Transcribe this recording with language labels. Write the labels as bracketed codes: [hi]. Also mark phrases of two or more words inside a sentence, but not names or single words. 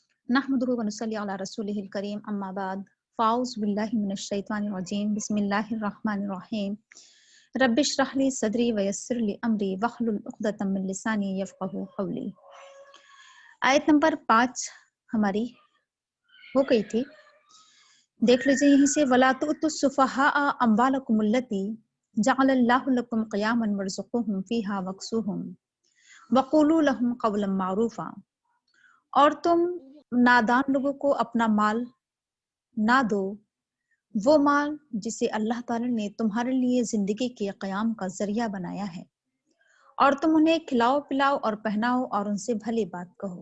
[ar] نحمده ونصلي على رسوله الكريم أما بعد فأعوذ بالله من الشيطان الرجيم بسم الله الرحمن الرحيم رب اشرح لي صدري ويسر لي أمري واحلل عقدة من لساني يفقهوا قولي. [hi] आयत नंबर 5 हमारी हो गई थी। देख लीजिए यहीं से, [ar] ولا تؤتوا السفهاء أموالكم التي جعل الله لكم قياما وارزقوهم فيها واكسوهم وقولوا لهم قولا معروفا. [hi] और तुम नादान लोगों को अपना माल ना दो, वो माल जिसे अल्लाह ताला ने तुम्हारे लिए जिंदगी के क़याम का जरिया बनाया है, और तुम उन्हें खिलाओ पिलाओ और पहनाओ और उनसे भली बात कहो।